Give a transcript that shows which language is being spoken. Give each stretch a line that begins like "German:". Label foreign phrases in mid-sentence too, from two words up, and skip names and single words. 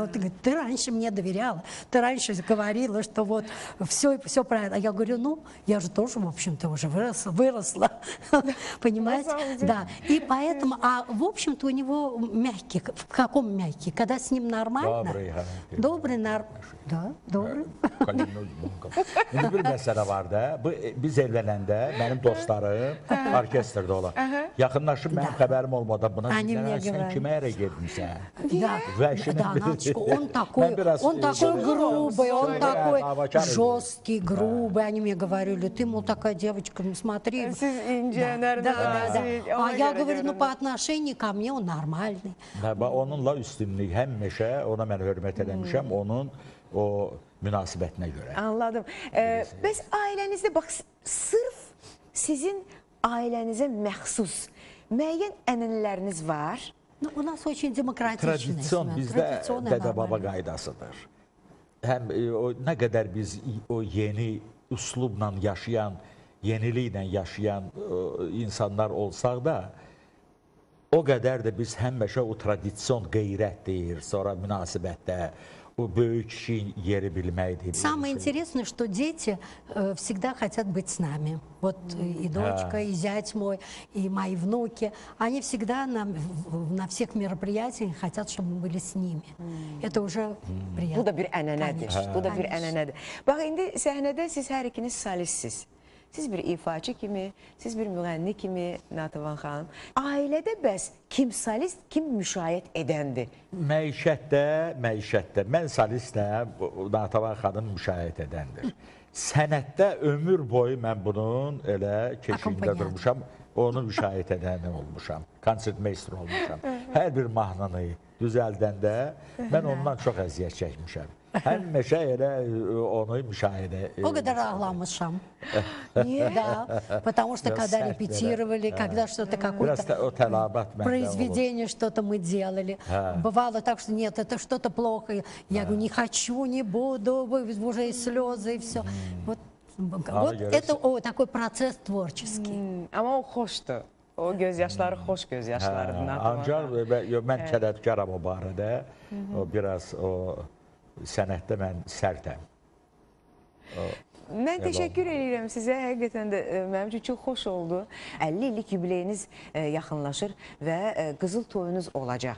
Russian: Вот, говорит, ты раньше мне доверяла, ты раньше говорила, что вот все правильно. А я говорю, ну, я же тоже, в общем-то, уже выросла. Понимаете? Да. И поэтому, в общем-то, у него мягкий. В каком мягкий? Когда с ним нормально? Добрый, да, добрый.
Azerbaijani: İndi bir məsələ var da, biz evlənəndə mənim dostlarım orkestrdə olan. Yaxınlaşıb mənim xəbərim olmadan buna deyirlər, sən kimə ərə getmişsən?
Russian: Да, Наточка, он такой грубый, он такой жесткий, грубый. Они мне говорили, ты, мол, такая девочка, ну смотри. А я говорю, ну по отношению ко мне он nормальный.
Azerbaijani: Onunla üstünlük həmişə ona mən hörmət eləmişəm, onun o münasibətinə görə. Anladım. Bəs ailənizdə, bax, sırf sizin ailənizə məxsus müəyyən ənənələriniz var?
Russian: Ну, у нас очень демократичная
Azerbaijani: Tradisiyon bizdə dədə-baba qaydasıdır. Həm nə qədər biz o yeni üslubla yaşayan, yeniliklə yaşayan insanlar olsaq da, o qədər də biz həmişə o tradisiyon qeyrətdir, sonra münasibətdə o böyük kişinin yeri bilməkdir.
Russian: Самое интересное, что дети всегда хотят быть с нами. Вот и дочка, и зять мой, и мои внуки. Они всегда на всех мероприятиях хотят, чтобы мы были с ними. Это уже приятно.
Azerbaijani: Bu da bir ənənədir. Bu da bir ənənədir. Bax, indi səhnədə siz hər ikiniz solistsiz. Siz bir ifaçı kimi, siz bir müğənni kimi, Natəvan xanım. Ailədə bəs kim solist, kim müşayiət edəndir? Məişətdə, mən solistəm, Natəvan xanım müşayiət edəndir. Sənətdə ömür boyu mən bunun elə keşiyində durmuşam, onu müşayiət edəni olmuşam, konsertmeyster olmuşam. Hər bir mahnını düzəldəndə mən ondan çox əziyyət çəkmişəm. Həmişə elə onu müşahidə. O kadar ağlamışam.
Russian: Да, потому что когда репетировали, когда что-то какое-то произведение, что-то мы делали, бывало так, что нет, это что-то плохо. Я говорю, не хочу, не буду, уже и слезы, и все. Вот это такой процесс творческий.
Azerbaijani: Amma o xoşdur. O göz yaşları xoş göz yaşlarıdır. Ancaq mən kədərkaram o barədə. O biraz o sənətdə mən sərtəm. Mən təşəkkür edirəm sizə. Həqiqətən də mənim üçün çox xoş oldu. 50 illik yubileyiniz yaxınlaşır və qızıl toyunuz olacaq.